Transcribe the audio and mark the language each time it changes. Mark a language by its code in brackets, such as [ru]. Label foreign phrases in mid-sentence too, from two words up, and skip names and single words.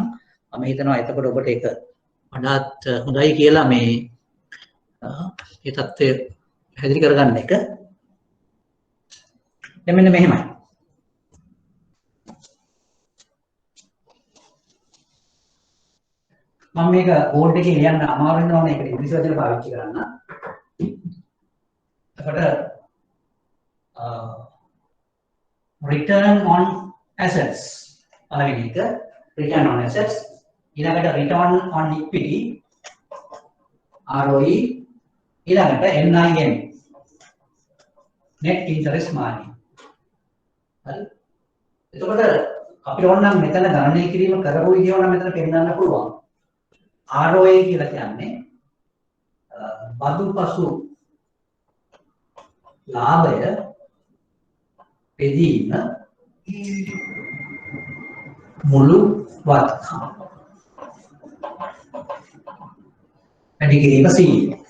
[si] මම හිතනවා එතකොට ඔබට ඒක වඩාත් හොඳයි කියලා මේ තත්ත්වය පැහැදිලි කරගන්න එක. දැන් මෙන්න මෙහෙමයි. මම මේක බෝඩ් එකේ ලියන්න අමාරු වෙනවා මේක ඉංග්‍රීසි වචන පාවිච්චි කරන්න. එතකොට [en] return on assets [si] පළවෙනි එක [en] return on assets, [si] ඊළඟට [en] return on equity ROE, [si] ඊළඟට NIM [en] net interest margin. [si] හරි. එතකොට අපිට ඕනනම් මෙතන ගණනය කිරීම කරපු විදිහ ඕනම් මෙතන පෙන්නන්න පුළුවන්. ROA කියලා කියන්නේ බදුපසු ලාභය බෙදීම මුළු වත්කම වැඩි කිරීම සීල.